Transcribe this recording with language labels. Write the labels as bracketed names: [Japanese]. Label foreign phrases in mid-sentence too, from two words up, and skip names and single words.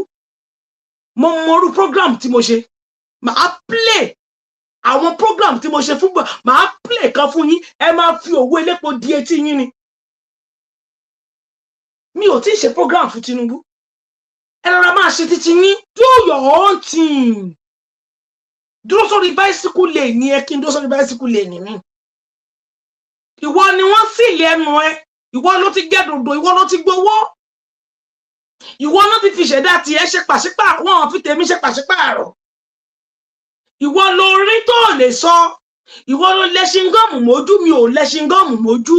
[Yoruba] Mo mọrú program tí mo ṣe, màá play àwọn program tí mo ṣe fún màá play kan fún yín, ẹ máa fi òwú elépo di etí yín ni. Mi ò tí ì ṣe program fún Tinubu. Ẹ rọra máa ṣe títí yín, [English] do your own thing. [Yoruba] Dúró sórí [English] bicycle lane [Yoruba] ni ẹ kí n dúró sórí [English] bicycle lane [Yoruba] ni mi. Ìwọ ni wọ́n sì lẹ́nu ẹ, ìwọ ló ti gẹ́ dòdò, ìwọ ló ti gbowó. Ìwọ náà ti fi ṣẹ̀dá tí ẹ ṣe pàṣípààrọ̀, wọ́n fi tèmi ṣe pàṣípààrọ̀. Ìwọ ló rí tó lè sọ, ìwọ ló lẹ́ṣin gọ́ọ̀mù mójú, mi ò lẹ́ṣin gọ́ọ̀mù mójú.